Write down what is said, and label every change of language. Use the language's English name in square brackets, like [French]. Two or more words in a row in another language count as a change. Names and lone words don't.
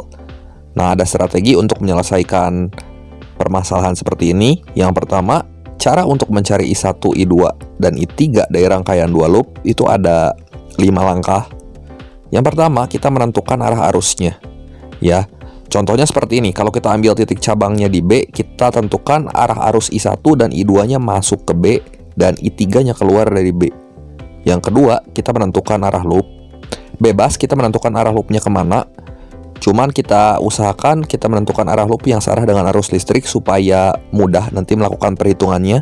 [Indonesian] Nah, ada strategi untuk menyelesaikan permasalahan seperti ini. Yang pertama, cara untuk mencari I1, I2, dan I3 dari rangkaian dua loop itu ada 5 langkah. Yang pertama, kita menentukan arah arusnya. Ya, contohnya seperti ini. Kalau kita ambil titik cabangnya di B, kita tentukan arah arus I1 dan I2-nya masuk ke B dan I3-nya keluar dari B. Yang kedua, kita menentukan arah loop. Bebas kita menentukan arah loopnya kemana. Cuman kita usahakan kita menentukan arah loop yang searah dengan arus listrik supaya mudah nanti melakukan perhitungannya.